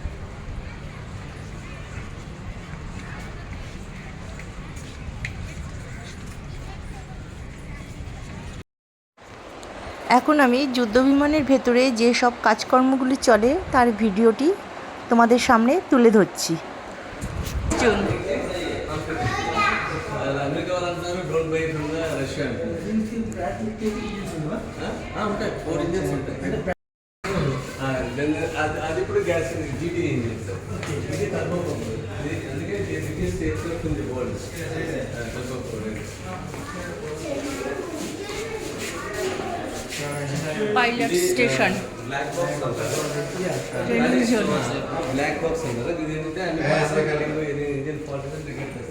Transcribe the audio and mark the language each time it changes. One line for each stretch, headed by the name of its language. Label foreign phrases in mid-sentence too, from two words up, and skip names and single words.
Bangla: এখন আমি যুদ্ধবিমানের ভেতরে যে সব কাজকর্মগুলি চলে তার ভিডিওটি তোমাদের সামনে তুলে ধরছি।
English: America
Telugu: వాళ్ళందరూ
English: don't buy from the Russian.
Telugu: ఉంటాయి 4 ఇంజన్స్ ఉంటాయి. అది ఇప్పుడు
English: gas GT engine
Telugu: సార్. ఇది
English: turbo pump. అందుకే biggest aircraft in the world. turbo pump. pilot station. black box
Telugu: అంటారు.
English: training zone. black box
Telugu: అంటారు. ఇది ఏంటంటే అన్ని పాయింట్స్ కలిగి ఇది
English: engine fault
Telugu: అంటే రికార్డ్ చేస్తారు.